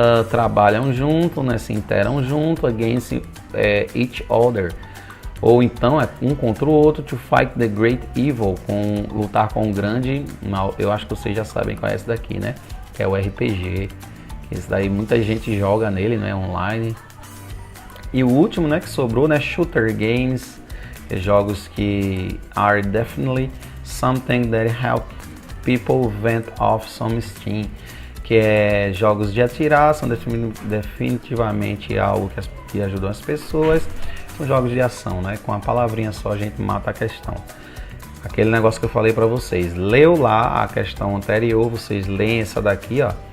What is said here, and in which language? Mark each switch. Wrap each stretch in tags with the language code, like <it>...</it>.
<pt>Trabalham junto, né? Se interam junto</pt> <en>against each other.</en> <pt>Ou então é um contra o outro,</pt> <en>to fight the great evil,</en> <pt>lutar com o grande mal. Eu acho que vocês já sabem qual é esse daqui, né? Que é o RPG. Esse daí muita gente joga nele, né? Online. E o último, né, que sobrou, né?</pt> <en>Shooter games.</en> <pt>Jogos que</pt> <en>are definitely something that help people vent off some steam.</en> <pt>Que é jogos de atirar, são definitivamente algo que ajudam as pessoas. São jogos de ação, né? Com a palavrinha só a gente mata a questão. Aquele negócio que eu falei para vocês. Leu lá a questão anterior, vocês leem essa daqui, ó.</pt>